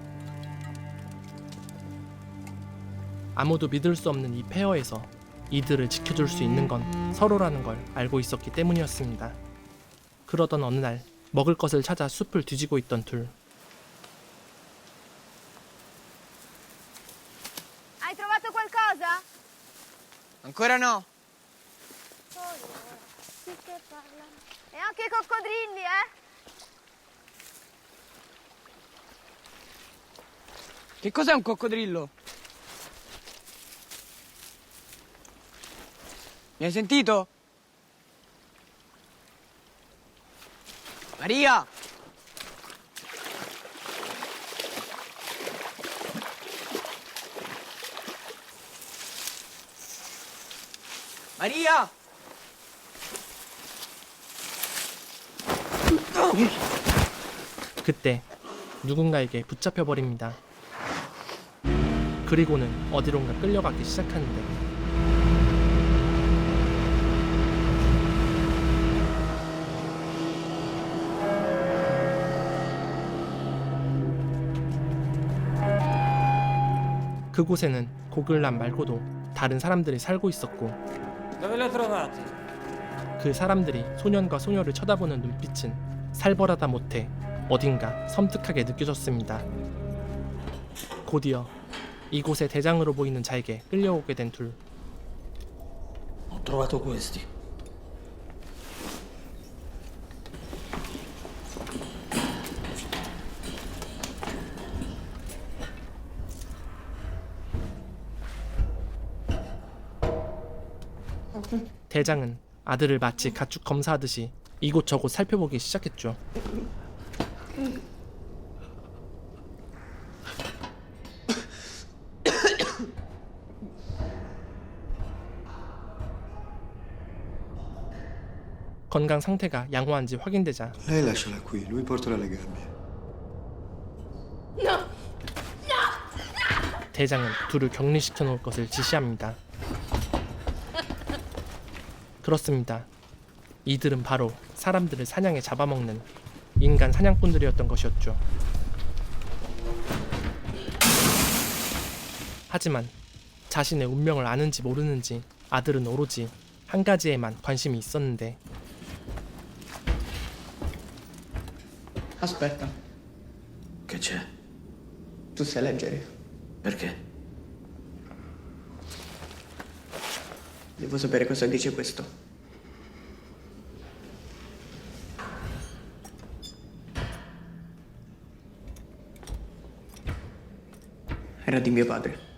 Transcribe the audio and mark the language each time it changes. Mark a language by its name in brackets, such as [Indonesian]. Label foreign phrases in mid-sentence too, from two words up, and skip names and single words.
[Korean] 아무도 믿을 수 없는 이 폐허에서 이들을 지켜줄 수 있는 건 서로라는 걸 알고 있었기 때문이었습니다. 그러던 어느 날 먹을 것을 찾아 숲을 뒤지고 있던 둘. [Italian] Hai trovato qualcosa? Ancora no. E anche i coccodrilli, eh? Che cos'è un coccodrillo? Mi hai sentito? Maria! Maria! [Korean] 그때 누군가에게 붙잡혀 버립니다. 그리고는 어디론가 끌려가기 시작하는데 그곳에는 고글람 말고도 다른 사람들이 살고 있었고 [Italian] Dove li ho trovati? [Korean] 그 사람들이 소년과 소녀를 쳐다보는 눈빛은 살벌하다 못해 어딘가 섬뜩하게 느껴졌습니다. 곧이어 이곳의 대장으로 보이는 자에게 끌려오게 된 둘. [Italian] Ho trovato questi. [Korean] 대장은 아들을 마치 가축 검사하듯이 이곳저곳 살펴보기 시작했죠. 건강 상태가 양호한지 확인되자 [Italian] Lei lasciala qui, lui porterà le gabbie. [Korean] 대장은 둘을 격리시켜 놓을 것을 지시합니다. 그렇습니다. 이들은 바로 사람들을 사냥해 잡아먹는 인간 사냥꾼들이었던 것이었죠. 하지만 자신의 운명을 아는지 모르는지 아들은 오로지 한 가지에만 관심이 있었는데 [Italian] Aspetta, Che c'è? tu sai leggere? Perché? Devo sapere cosa dice questo. Era di mio padre.